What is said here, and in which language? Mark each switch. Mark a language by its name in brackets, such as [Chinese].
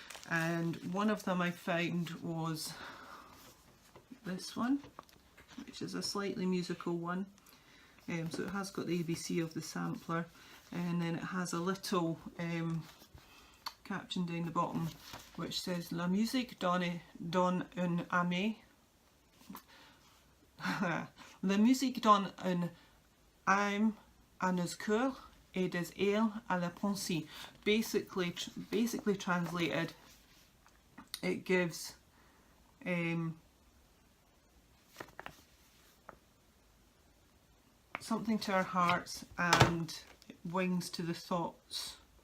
[English] And one of them I found was this one, which is a slightly musical one. So it has got the ABC of the sampler, and then it has a little caption down the bottom which says [French] La musique donne un âme. La musique donne un âme à nos cœurs et des ailes à la pensée. [English] Basically translated, it gives something to our hearts and wings to the thoughts.